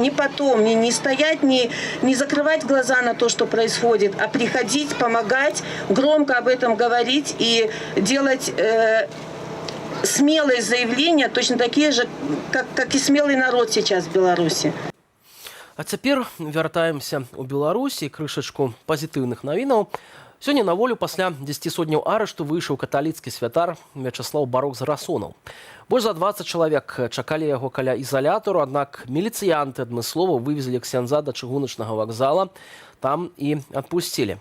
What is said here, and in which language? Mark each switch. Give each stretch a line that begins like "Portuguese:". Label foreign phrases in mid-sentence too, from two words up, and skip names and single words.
Russian: Не потом, не стоять, не закрывать глаза на то, что происходит, а приходить, помогать, громко об этом говорить и делать смелые заявления, точно такие же, как и смелый народ сейчас в Беларуси.
Belarusian: А цяпер вяртаемся ў Беларусь і крышачку пазітыўных навінаў. Сёння на волю пасля 10 сотняў арышту выйшаў каталіцкі святар Вячаслаў Барук-Зарасонаў. Больш за 20 чалавек чакалі яго каля ізалятару, аднак міліцыянты адмыслова вывезлі ксяндза да чыгуначнага вакзала, там і адпусцілі.